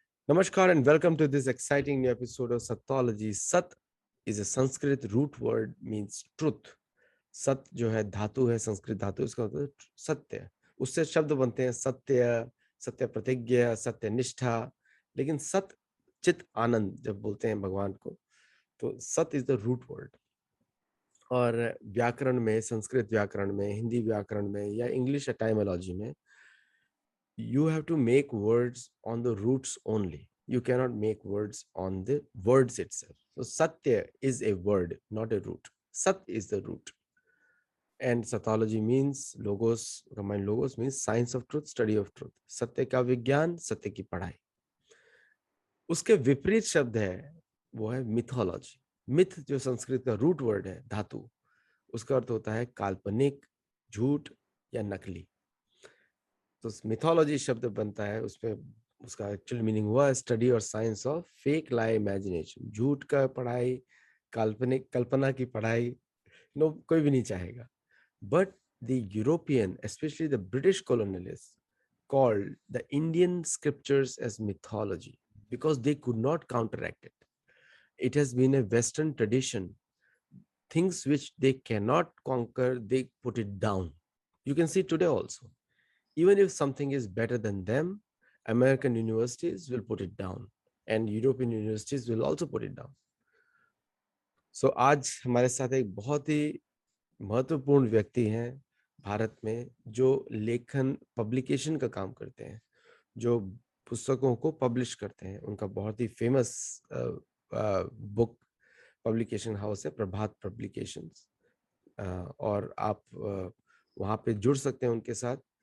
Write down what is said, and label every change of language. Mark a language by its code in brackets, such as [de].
[en] Namaskar and welcome to this exciting new episode of Satyology. Sat is a Sanskrit root word means truth. [hi] सत जो है धातु है, संस्कृत धातु, इसका मतलब सत्य। उससे शब्द बनते हैं सत्य, सत्य प्रतिज्ञा, सत्य निष्ठा। लेकिन सत चित आनंद जब बोलते हैं भगवान को, तो [en] सत is the root word. [hi] और व्याकरण में, संस्कृत व्याकरण में, हिंदी व्याकरण में या इंग्लिश एटाइमोलॉजी में, [en] you have to make words on the roots only. You cannot make words on the words itself. So satya is a word, not a root. Sat is the root. And sathology means logos, combined logos means science of truth, study of truth. [hi] सत्य का विज्ञान, सत्य की पढ़ाई। उसके विपरीत शब्द है, वो है मिथोलॉजी। मिथ जो संस्कृत का रूट वर्ड है, धातु, उसका अर्थ होता है काल्पनिक, झूठ या नकली। तो मिथोलॉजी शब्द बनता है, उसमें उसका एक्चुअल मीनिंग हुआ स्टडी और [en] Science of fake lie imagination. [hi] झूठ का पढ़ाई, काल्पनिक कल्पना की पढ़ाई, नो कोई भी नहीं चाहेगा। [en] But the European, specially the British colonialist, called the Indian scriptures as mythology because they could not counteract it. It has been a Western tradition. Things which they cannot conquer, they put it down. You can see today also. Even if something is better than them, American universities will put it down and European universities will also put it down. [hi] So आज हमारे साथ एक बहुत ही महत्वपूर्ण व्यक्ति हैं भारत में, जो लेखन पब्लिकेशन का काम करते हैं, जो पुस्तकों को पब्लिश करते हैं। उनका बहुत ही फेमस बुक पब्लिकेशन हाउस है प्रभात पब्लिकेशंस, और आप वहां पे जुड़ सकते हैं उनके साथ।